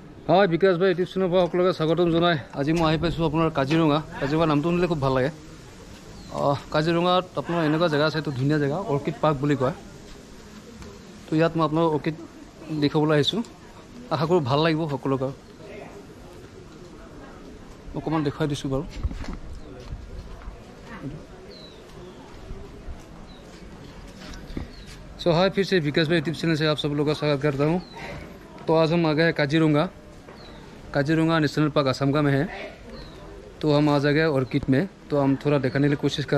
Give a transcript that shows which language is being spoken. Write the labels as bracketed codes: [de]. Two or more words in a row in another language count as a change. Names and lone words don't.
[as] হয় বিকাশ ভাই ইউটিউব চেনেলৰ পৰা সকলোকে স্বাগতম জনাই আজি মই আহি পাইছোঁ আপোনাৰ কাজিৰঙা নামটো শুনিলে খুব ভাল লাগে কাজিৰঙাত আপোনাৰ এনেকুৱা জেগা আছে এইটো ধুনীয়া জেগা অৰ্কিড পাৰ্ক বুলি কয় তো ইয়াত মই আপোনাৰ অৰ্কিড দেখাবলৈ আহিছোঁ আশা কৰোঁ ভাল লাগিব সকলোকে অকণমান দেখুৱাই দিছোঁ বাৰু [hi] सो हाय फिर से विकास भाई यूट्यूब चैनल से आप सब लोगों का स्वागत करता हूँ। तो आज हम आ गए काजीरंगा नेशनल पार्क असम का में है तो हम आ जा गए ऑर्किड में तो हम थोड़ा दिखाने की कोशिश कर